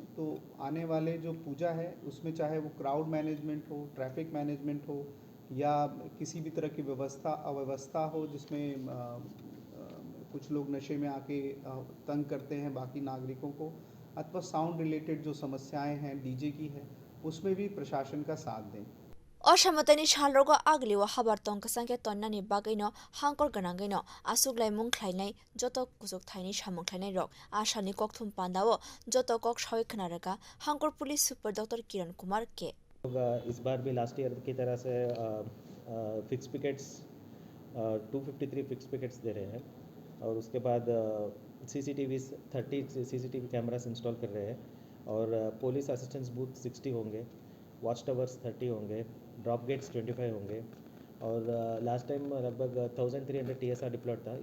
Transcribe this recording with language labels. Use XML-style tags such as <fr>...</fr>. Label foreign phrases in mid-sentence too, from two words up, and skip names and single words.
<hi>तो आने वाले जो पूजा है उसमें चाहे वो</hi> <en>crowd management</en> <hi>हो,</hi> <en>traffic management</en> <hi>हो या किसी भी तरह की अव्यवस्था हो जिसमें कुछ लोग नशे में आके तंग करते हैं बाकी नागरिकों को, अथवा साउंड रिलेटेड जो समस्याएं हैं डीजे की है, उसमें भी प्रशासन का साथ दें।</hi> <trp>Oshamatani shalrogo agliwa habartong kasanke tonnani bagino hangkor ganangino asuglai mung khlainai joto kusuk thaini samung khlainai rok ashani kokthum pandao joto kok shoi khnaraka hangkor</trp> <en>police super</en> <trp>Dr.</trp> <hi>Kiran Kumar ke इस बार भी</hi> <en>last year</en> <hi>की तरह से</hi> <en>fix pickets</en> <hi>253</hi> <en>fix pickets</en> <hi>दे रहे हैं और उसके बाद</hi> <en>CCTV 30 CCTV cameras install</en> <hi>कर रहे हैं और</hi> <en>police assistance booth</en> <hi>60 होंगे,</hi> <en>watch towers</en> <hi>30 होंगे,</hi> <en>drop gates</en> <hi>25 होंगे और</hi> <en>last time</en> <hi>लगभग 1300</hi> <en>TSR deployed</en> <hi>था।</hi>